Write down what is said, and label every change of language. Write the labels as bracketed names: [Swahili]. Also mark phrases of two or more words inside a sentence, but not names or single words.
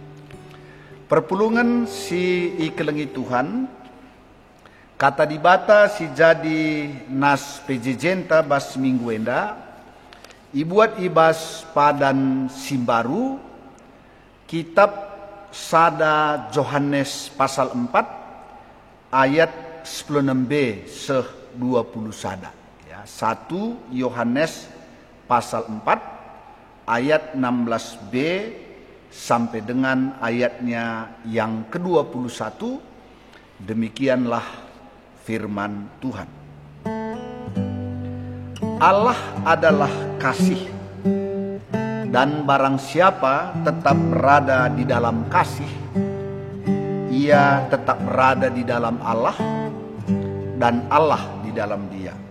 [Batak Karo] Perpulungan si ikelengi Tuhan, kata dibata si jadi nas PJJ bas minggu enda, ibuat ibas padan simbaru, kitab Sada Yohanes pasal 4 ayat 16b seh 20 sada. [Indonesian] 1 Yohanes pasal 4 ayat 16b sampai dengan ayatnya yang ke-21. Demikianlah firman Tuhan. Allah adalah kasih, dan barang siapa tetap berada di dalam kasih, ia tetap berada di dalam Allah dan Allah di dalam dia.